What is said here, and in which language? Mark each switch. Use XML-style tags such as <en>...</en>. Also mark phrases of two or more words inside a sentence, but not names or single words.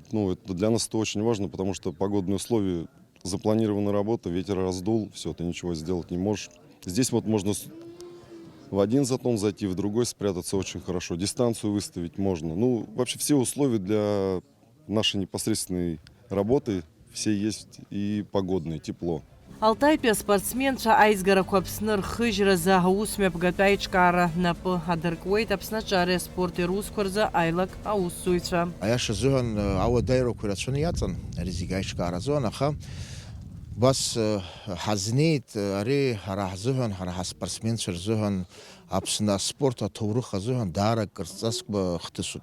<ru>Ну, это для нас это очень важно, потому что погодные условия, запланирована работа, ветер раздул, все, ты ничего сделать не можешь. Здесь вот можно в один затон зайти, в другой спрятаться очень хорошо. Дистанцию выставить можно. Ну, вообще все условия для нашей непосредственной работы, все есть и погодные, тепло.</ru> <ab>Алтаитәи аспортсменцәа аизгарақәа Аԥсны рхыжьразы аусмҩаԥгатәы аиҿкаара напы адыркуеит Аԥсны аҿари аспорти русқәа рзы аилак аусзуҩцәа. Аиаша азыҳәан ауадаҩрақәа ирацәаны иаҵан ари зегьы аиҿкаара азыҳәан, аха бас ҳазнеит ари ҳара ҳзыҳәан, ҳара ҳаспортсменцәа рзыҳәан Аԥсны аспорт аҭоурых азыҳәан даара кырҵаск хҭысуп.</ab>